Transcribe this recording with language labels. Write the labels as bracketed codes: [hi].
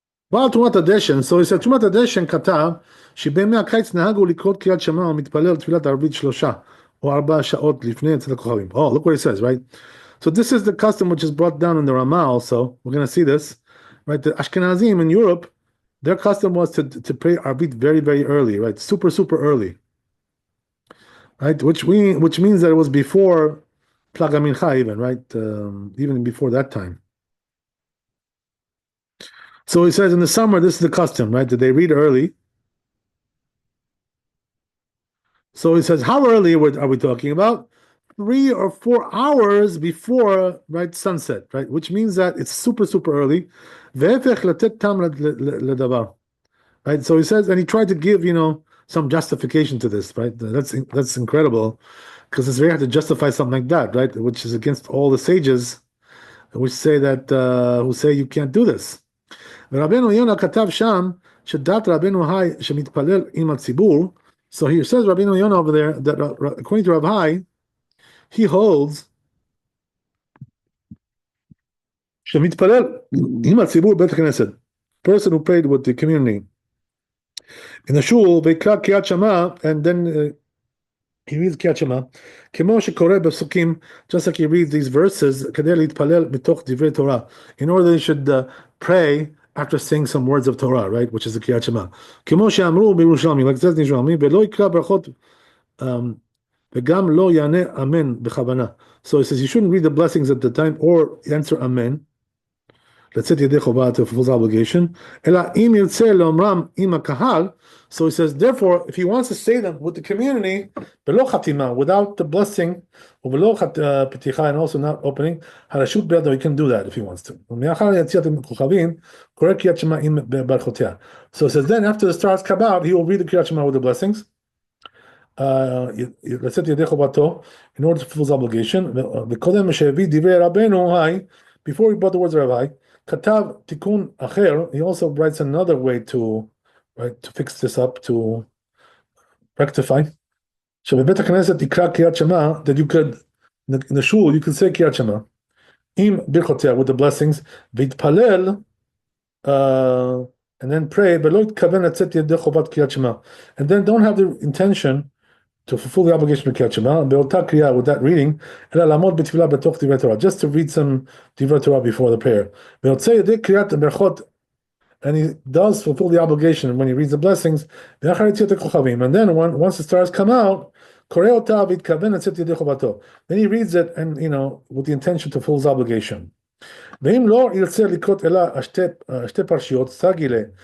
[en] Well, [he] תרומת הדשן, [en] so he said, [he] תרומת הדשן כתב שבימי הקיץ נהגו לקרוא קריאת שמע ומתפלל תפילת ערבית 3 או 4 שעות לפני אצל הכוכבים. [en] Oh, look what he says, right? So this is the custom which is brought down in the Ramah also. We're going to see this, right? The Ashkenazim in Europe, their custom was to pray Arvit very, very early, right? Super, super early, right? Which means that it was before Plaga Mincha even, right? Even before that time. So he says in the summer, this is the custom, right? That they read early. So he says, how early are we talking about? 3 or 4 hours before, right, sunset, right? Which means that it's super, super early. Right? So he says, and he tried to give, some justification to this, right? That's incredible, because it's very hard to justify something like that, right? Which is against all the sages, which say that who say you can't do this. [he] ורבנו יונה כתב שם שדת רבנו היי שמתפלל עם הציבור. [en] So he says Rabbeinu Yonah over there that according to Rav Hai, he holds [he] שמתפלל עם הציבור בית הכנסת, [en] person who prayed with the community in the shul [he] ויקרא קריאת שמע, [en] and then he reads [he] קריאת שמע כמו שקורא בפסוקים, [en] just like he reads these verses [he] כדי להתפלל בתוך דברי תורה, [en] in order they should pray after saying some words of Torah, right, which is the קריאת שמע, [he] כמו שאמרו בירושלמי, [en] like it says in ירושלמי, [he] ולא יקרא ברכות וגם לא יענה אמן בכוונה. [en] So he says you shouldn't read the blessings at the time or answer amen, [he] לצאת ידי חובה, [en] to fulfill the obligation, [he] אלא אם ירצה לאומרם עם הקהל. [en] So he says, therefore, if he wants to say them with the community, [he] בלא חתימה, [en] without the blessing, [he] ובלא פתיחה, [en] and also not opening, [he] הרשות בידו, [en] he can do that if he wants to. [he] ומאחר יציאת הכוכבים, קורא קריאת שמע עם ברכותיה. [en] So he says, then after the stars come out, he will read the קריאת שמע with the blessings, [he] לצאת ידי חובתו, [en] in order to fulfill the obligation, [he] וקודם שהביא דברי רבנו, [en] before he brought the words of Rabbi, [he] כתב תיקון אחר, [en] he also writes another way to fix this up, to rectify. [he] שבבית הכנסת יקרא קריאת שמע, [en] that you could, in the shul, you could say קריאת שמע, [he] עם ברכותיה, [en] with the blessings, והתפלל, and then pray, [he] ולא יתכוון לצאת ידי חובת קריאת שמע. [en] And then don't have the intention to fulfill the obligation of קריאת שמע, [he] באותה קריאה, [en] with that reading, [he] אלא לעמוד בתפילה בתוך דברי תורה, [en] just to read some דברי תורה before the prayer. [he] ויוצא ידי קריאת ברכות, [en] and he does fulfill the obligation when he reads the blessings, [he] ואחר יציאת הכוכבים, [en] and then once the stars come out, [he] קורא אותה והתכוון לצאת ידי חובתו. [en] Then he reads it, and with the intention to fulfill his obligation. [he] ואם לא ירצה לקרות אלא שתי פרשיות, סגילה.